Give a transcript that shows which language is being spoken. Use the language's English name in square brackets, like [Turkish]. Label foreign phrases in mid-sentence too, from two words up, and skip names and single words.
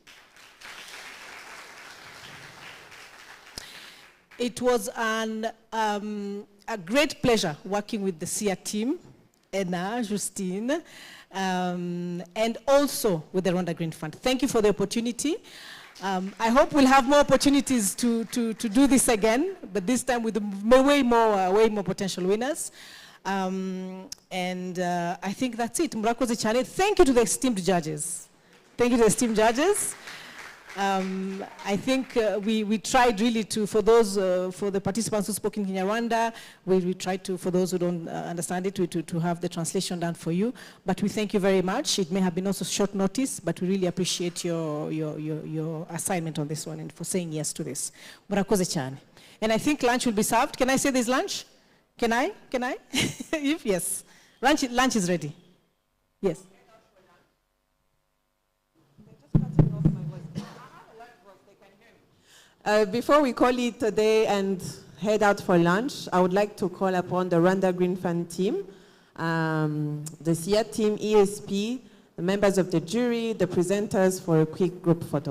[English] It was a great pleasure working with the SIA team, Anna, Justine, and also with the Rwanda Green Fund. Thank you for the opportunity. I hope we'll have more opportunities to do this again, but this time with way more potential winners. And I think that's it. [Kinyarwanda] Murakoze cyane. [English] Thank you to the esteemed judges. Thank you to the esteemed judges. I think we tried really to, for the participants who spoke in Kinyarwanda, we tried to, for those who don't understand it, to have the translation done for you. But we thank you very much. It may have been also short notice, but we really appreciate your assignment on this one and for saying yes to this. [Kinyarwanda] Murakoze cyane. [English] And I think lunch will be served. Can I say there's lunch? Can I? If yes. Lunch is ready. Yes. Before we call it a day and head out for lunch, I would like to call upon the Rwanda Green Fund team, the SIA team, ESP, the members of the jury, the presenters for a quick group photo.